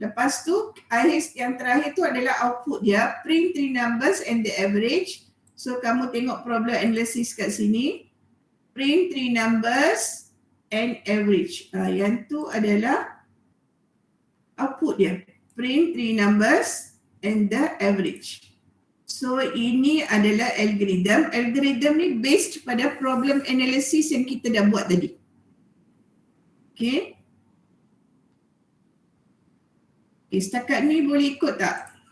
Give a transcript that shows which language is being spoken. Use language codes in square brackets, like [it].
[ms] Lepas tu yang terakhir tu adalah output dia. [en] Print three numbers and the average. So [ms] kamu tengok problem analysis kat sini. [en] Print three numbers and average. [ms] Yang tu adalah output dia. [en] Print three numbers and the average. [ms] So ini adalah algorithm. Algorithm ni based pada problem analysis yang kita dah buat tadi. Okay. Okay, setakat ni boleh ikut tak?